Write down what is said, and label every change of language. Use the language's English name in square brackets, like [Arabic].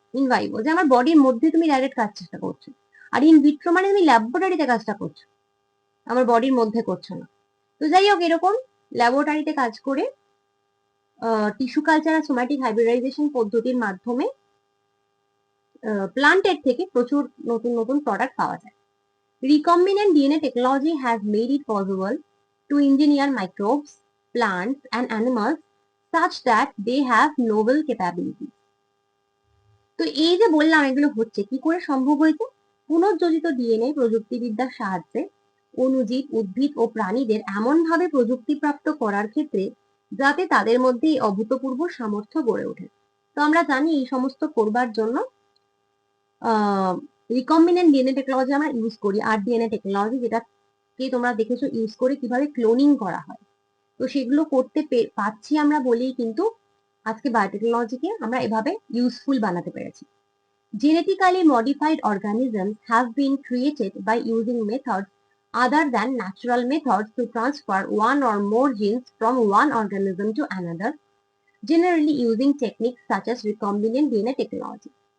[Bangla] ইনভাইভো যে আমার বডির মধ্যে তুমি ডাইরেক্ট কাজ চেষ্টা করছো। আর ইন ভিট্রো মানে তুমি ল্যাবরেটরিতে কাজটা করছো, আমার বডির মধ্যে করছো না। তো যাই হোক, এরকম ল্যাবরেটরিতে কাজ করে টিস্যু কালচার আর সোম্যাটিক হাইব্রিডাইজেশন পদ্ধতির মাধ্যমে প্লান্টের থেকে প্রচুর নতুন নতুন প্রোডাক্ট পাওয়া যায়। [English] Recombinant DNA technology has made it possible to engineer microbes, plants, and animals such that they have novel capabilities. [Bangla] তো এই যে বললাম এগুলো হচ্ছে কি করে সম্ভব হয়েছে? পুনর্যোজিত ডিএনএ প্রযুক্তিবিদ্যার সাহায্যে অণুজীব, উদ্ভিদ ও প্রাণীদের এমনভাবে প্রযুক্তিপ্রাপ্ত করার ক্ষেত্রে যাতে তাদের মধ্যে এই অভূতপূর্ব সামর্থ্য গড়ে ওঠে। তো আমরা জানি এই সমস্ত করবার জন্য রিকম্বিনেন্ট ডিএনএ টেকনোলজি আমরা ইউজ করি। আর ডিএনএ টেকনোলজি যেটাকে তোমরা দেখেছো ইউজ করে কিভাবে ক্লোনিং করা হয়, তো সেগুলো করতে পারছি আমরা বলেই কিন্তু আজকে বায়োটেকনোলজিকে আমরা এভাবে ইউজফুল বানাতে পেরেছি। [English] Genetically modified organisms have been created by using methods other than natural methods to transfer one or more genes from one organism to another, generally using techniques such as recombinant DNA technology.